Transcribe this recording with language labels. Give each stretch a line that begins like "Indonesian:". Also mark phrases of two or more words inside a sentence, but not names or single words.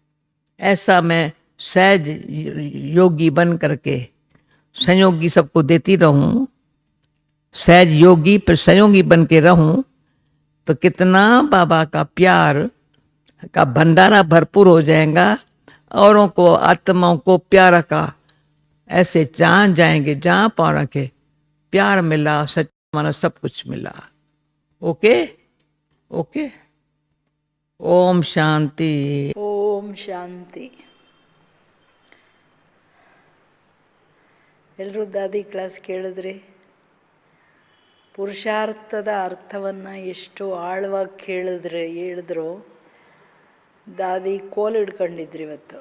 Hindi: ऐसा मैं सहज योगी बन करके संयोगी सबको देती रहूं, सहज योगी पर संयोगी बन के रहूं, तो कितना बाबा का प्यार का भंडारा भरपूर हो जाएगा। औरों को, आत्माओं को प्यार का ऐसे जहां जाएंगे, जहां पाँव रखे प्यार मिला, सच माना सब कुछ मिला।
English: okay okay.
Hindi: ओम शांति।
Kannada: ಓಂ ಶಾಂತಿ. ಎಲ್ಲರೂ ದಾದಿ ಕ್ಲಾಸ್ ಕೇಳಿದ್ರಿ. ಪುರುಷಾರ್ಥದ ಅರ್ಥವನ್ನು ಎಷ್ಟು ಆಳವಾಗಿ ಹೇಳಿದ್ರು. ದಾದಿ ಕೋಲ್ ಹಿಡ್ಕೊಂಡಿದ್ರು ಇವತ್ತು.